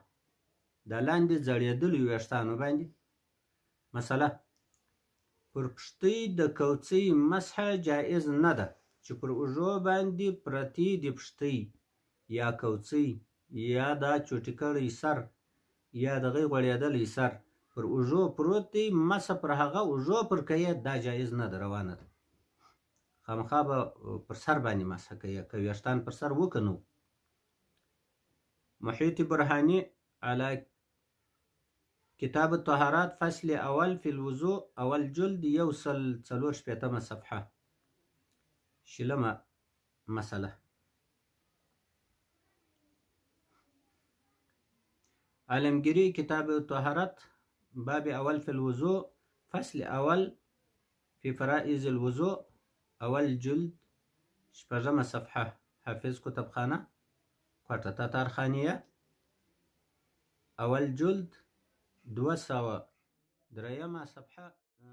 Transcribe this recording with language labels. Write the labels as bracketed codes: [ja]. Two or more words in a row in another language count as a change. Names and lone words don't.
[ps] د لاندې ځړېدلو ویښتانو باندې مثلا پر پښتۍ د کوڅۍ مسح جایز نه ده چې پر اوږو باندې پرتې دي پښتۍ یا کوڅۍ یا دا چوټي کړی سر یا دغه غوړېدلی سر پر اوږو پروت دی مسح پر هغه اوږو پر کوي دا جایز نه ده روا نه ده خامخا به پر سر باندې مسح کوي که ویښتان پر سر و که نه محیط برهاني علی [ar] کتاب الطهارات فصل اول فی الوضوء [ps] اول جلد 144 صفحه شلمه مسأله عالمگیری [ar] کتاب الطهارات باب اول فی الوضوء فصل اول فی فرائض الوضوء [ps] اول جلد شپږمه صفحه حافظ کتابخانه کوټه تاتارخانیه اول جلد 203 صفحه